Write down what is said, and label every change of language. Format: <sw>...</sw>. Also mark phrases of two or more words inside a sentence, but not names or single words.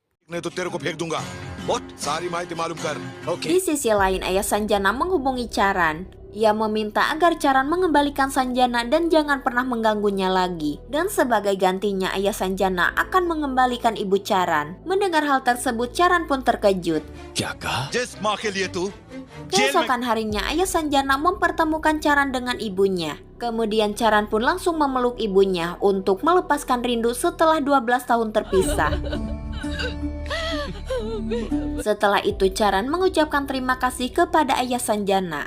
<id>Di sisi lain, ayah Sanjana menghubungi Charan. Ia meminta agar Charan mengembalikan Sanjana dan jangan pernah mengganggunya lagi. Dan sebagai gantinya, ayah Sanjana akan mengembalikan ibu Charan. Mendengar hal tersebut, Charan pun terkejut.</id> <hi>क्या कहा? जिस माँ के लिए तू</hi> <id>Keesokan harinya, ayah Sanjana mempertemukan Charan dengan ibunya. Kemudian Charan pun langsung memeluk ibunya untuk melepaskan rindu setelah 12 tahun terpisah. Setelah itu Charan mengucapkan terima kasih kepada ayah Sanjana.</id>